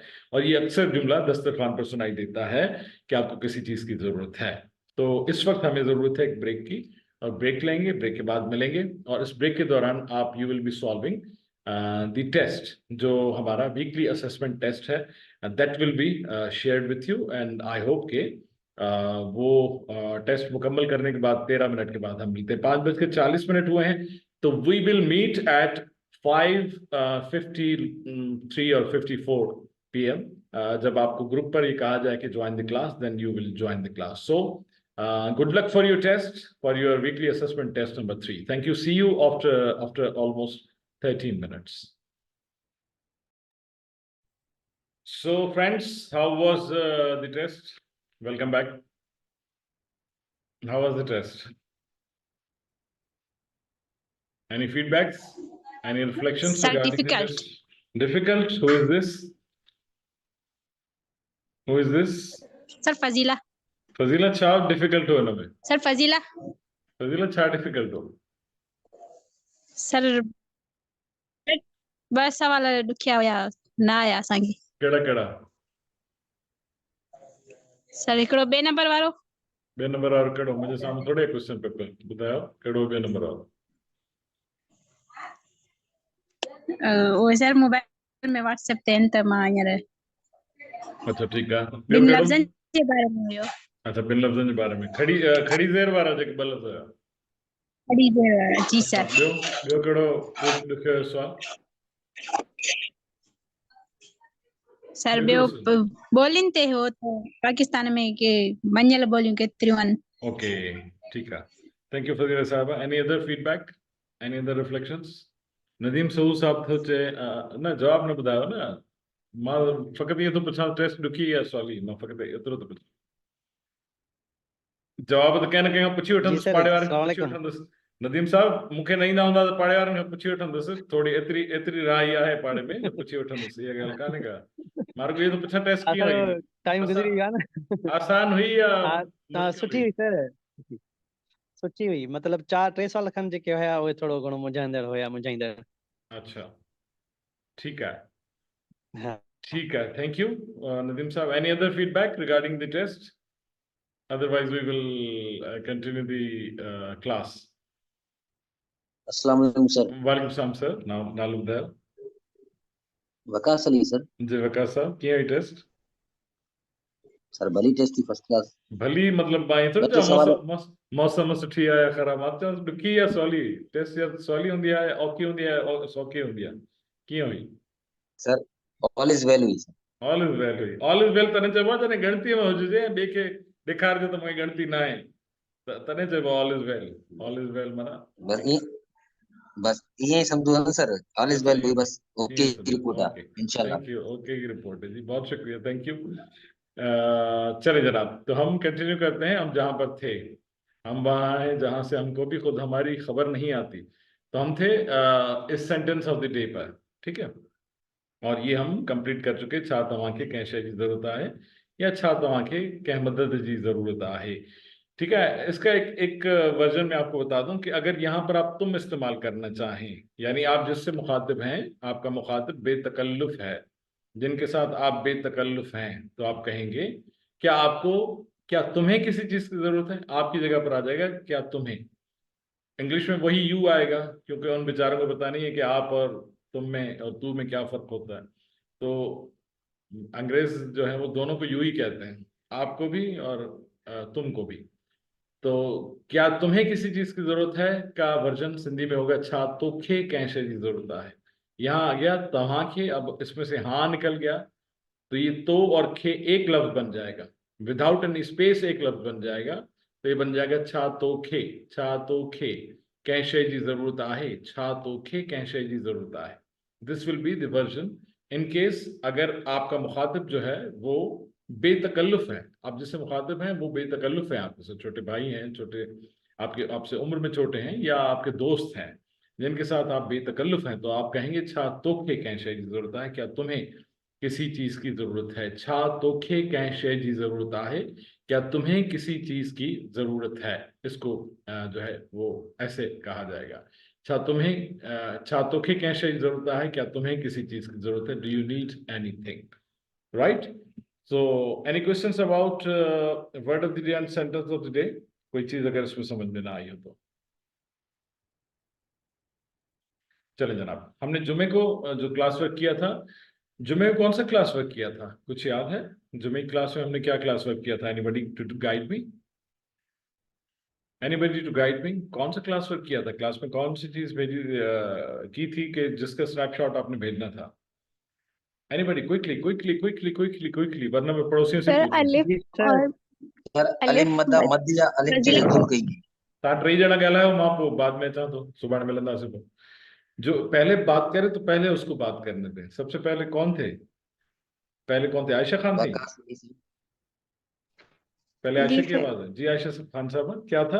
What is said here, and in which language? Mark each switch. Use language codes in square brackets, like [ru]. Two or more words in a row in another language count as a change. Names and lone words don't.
[ur] اور یہ اکثر جملہ دسترخوان پر سنائی دیتا ہے کہ آپ کو کسی چیز کی ضرورت ہے. تو اس وقت ہمیں ضرورت ہے ایک بریک کی، اور بریک لیں گے، بریک کے بعد ملیں گے. اور اس بریک کے دوران آپ [en] you will be solving the test, [ur] جو ہمارا [en] weekly assessment test [ur] ہے, [en] That will be shared with you. And I hope [ur] کہ وہ ٹیسٹ مکمل کرنے کے بعد 13 منٹ کے بعد ہم ملتے ہیں. 5:40 ہوئے ہیں، تو [en] we will meet at 5:53 [ur] اور 54 PM. جب آپ کو گروپ پر یہ کہا جائے کہ [en] join the class, then you will join the class. So good luck for your test, for your weekly assessment test number 3. Thank you, see you after almost 13 minutes. So friends, how was the test? Welcome back. How was the test? Any feedbacks? Any reflections Sir, regarding difficult. the test? Difficult? Who is this? Who is this? Sir Fazila. [sd] فضيلا ڇا difficult هو نه مين. Sir Fazila. فضيلا ڇا difficult هو. Sir बस सवाल ॾुखिया हुया न आया असांखे। ڪهڙا ڪهڙا? सर हिकिड़ो 2 नंबर वारो। 2 नंबर और केड़ो? [ur] مجھے سامنے تھوڑے [en] question paper [ur] بتاؤ, [sd] केड़ो 2 नंबर वारो? वो सर मोबाइल में व्हाट्सएप ते आहिनि त मां हींअर [ur] اچھا ٹھیک ہے. [sd] ॿिनि लफ़्ज़नि जे बारे में हुयो। अच्छा, 2 लफ़्ज़नि जे बारे में। खड़ी ज़ेर वारा जेके 2 लफ़्ज़ हुया। खड़ी ज़ेर वारा, जी सर। ॿियो केड़ो ॾुखियो सवाल? सर ॿियो ॿोलियुनि ते हो त पाकिस्तान में के मञियल ॿोलियूं केतिरियूं आहिनि। [ur] اوکے، ٹھیک ہے. [en] Thank you [ur] فضیلہ صاحبہ. [en] Any other feedback, any other reflections? [sd] नदीम सहू साहब थे चे न जवाब न ॿुधायो न, मां फ़क़ति इहो थो पुछां टेस्ट ॾुखी या सवली, मां फ़क़ति एतिरो थो पुछां। जवाब त कंहिं न कंहिं खां पुछी वठंदुसि, पाड़े वारनि खां पुछी वठंदुसि। नदीम साहब मूंखे न ईंदा हूंदा त पाड़े वारनि खां पुछी वठंदुसि, थोड़ी एतिरी राई आहे पाड़े में, पुछी वठंदुसि, इहा ॻाल्हि कान्हे का। मां रुॻो इहो थो पुछां टेस्ट कीअं हुई, टाइम गुज़री वियो आहे न। आसान हुई या सुठी हुई सर, सुठी हुई। मतलब 4-3 साल खनि जेके हुया उहे थोरो घणो मुंझाईंदड़ हुया, मुंझाईंदड़। [ur] اچھا ٹھیک ہے, हाँ ٹھیک ہے. [en] Thank you [ur] ندیم صاحب. [en] Any other feedback regarding the test? Otherwise we will continue the class. [ar] السلام عليكم سر. وعليكم السلام [sd] सर। नाम ॿुधायो? वकास अली सर। जी वकास साहब, कीअं हुई टेस्ट? सर भली टेस्ट थी, [en] first class. [sd] भली मतलब मां थोड़ी चवां मौसम सुठी आहे या ख़राब, मां चवां ॾुखी या सवली टेस्ट, या सवली हूंदी आहे, औखी हूंदी आहे, सौखी हूंदी आहे, कीअं हुई? [en] Sir all is well [sd] हुई सर। [en] all is well [sd] हुई, [en] all is well [sd] तने चइबो आहे जॾहिं गणतीअ में हुजे ॿिए खे ॾेखारिजे त मूंखे गणती न आहे तने चइबो [en] all is well. all is well [sd] माना [ur] بس یہ سمجھو نا سر, [en] all is well [ur] ہوئی، بس اوکے کی رپورٹ ہے [ar] إن شاء الله. [en] Thank you, [ur] اوکے کی رپورٹ ہے جی، بہت شکریہ, [en] Thank you. [ur] چلیے جناب، تو ہم کنٹینیو کرتے ہیں. ہم جہاں پر تھے ہم وہاں ہیں جہاں سے ہم کو بھی خود ہماری خبر نہیں آتی. تو ہم تھے اس [en] sentence of the day [ur] پر، ٹھیک ہے، اور یہ ہم کمپلیٹ کر چکے. [sd] छा तव्हांखे कंहिं शइ जी ज़रूरत आहे या छा तव्हांखे कंहिं मदद जी ज़रूरत आहे, [ur] ٹھیک ہے. اس کا ایک ورژن میں آپ کو بتا دوں کہ اگر یہاں پر آپ تم استعمال کرنا چاہیں، یعنی آپ جس سے مخاطب ہیں، آپ کا مخاطب بےتکلف ہے، جن کے ساتھ آپ بےتکلف ہیں، تو آپ کہیں گے کیا تمہیں کسی چیز کی ضرورت ہے، آپ کی جگہ پر آ جائے گا کیا تمہیں. انگلش میں وہی یو آئے گا، کیونکہ ان بیچاروں کو پتا نہیں ہے کہ آپ اور تم میں اور تو میں کیا فرق ہوتا ہے. تو انگریز جو ہے وہ دونوں کو یو ہی کہتے ہیں، آپ کو بھی اور تم کو بھی. تو کیا تمہیں کسی چیز کی ضرورت ہے کا ورژن سندھی میں ہوگا [sd] छा तोखे कंहिं शइ जी जरूरत है। [ur] یہاں آ گیا تواں کھے، اب اس میں سے ہاں نکل گیا، تو یہ تو اور کھے ایک لفظ بن جائے گا, [en] without any space [ur] ایک لفظ بن جائے گا. تو یہ بن جائے گا [sd] छा तोखे कंहिं शइ जी जरूरत आहे, छा तोखे कंहिं शइ जी जरूरत आहे। [en] This will be the version in case [ur] اگر آپ کا مخاطب جو ہے وہ بےتکلف ہے. آپ جس سے مخاطب ہیں وہ بےتکلف ہے، آپ کے سے چھوٹے بھائی ہیں، چھوٹے آپ سے عمر میں چھوٹے ہیں، یا آپ کے دوست ہیں جن کے ساتھ آپ بےتکلف ہیں، تو آپ کہیں گے [sd] छा तोखे कंहिं शइ जी जरूरत है, [ur] کیا تمہیں کسی چیز کی ضرورت ہے. [sd] छा तोखे कंहिं शइ जी जरूरत है, [ur] کیا تمہیں کسی چیز کی ضرورت ہے. اس کو جو ہے وہ ایسے کہا جائے گا, [sd] छा तोखे कंहिं शइ जी जरूरत है, [ur] کیا تمہیں کسی چیز کی ضرورت ہے. [en] Do you need anything, right. So any questions about word of the day and sentence of the day. [ur] کوئی چیز اگر اس میں سمجھ میں نہ آئی ہو تو چلے جناب. ہم نے جمعے کو جو کلاس ورک کیا تھا، جمعے میں کون سا کلاس ورک کیا تھا، کچھ یاد ہے? جمعے کی کلاس میں ہم نے کیا کلاس ورک کیا تھا? [en] Anybody to guide me, anybody to guide me, [ur] کون سا کلاس ورک کیا تھا? کلاس میں کون سی چیز بھیجی کی تھی کہ جس کا سنیپ شاٹ آپ نے بھیجنا تھا? [en] Anybody quickly, [ur] ورنہ میں پڑوسیوں سے सर पूछूं। الف اور [sd] सर अलिफ मदा मद या अलिफ जे जुम कई तव्हां टे ॼणा ॻाल्हायो, मां पोइ बाद में अचां थो, सुभाणे मिलंदासीं। [ur] پوئی جو پہلے بات کرے تو پہلے اس کو بات کرنے دیں. سب سے پہلے کون تھے؟ عائشہ خان تھی پہلے۔ عائشہ जी की सर। آواز ہے جی۔ عائشہ خان صاحب، کیا تھا?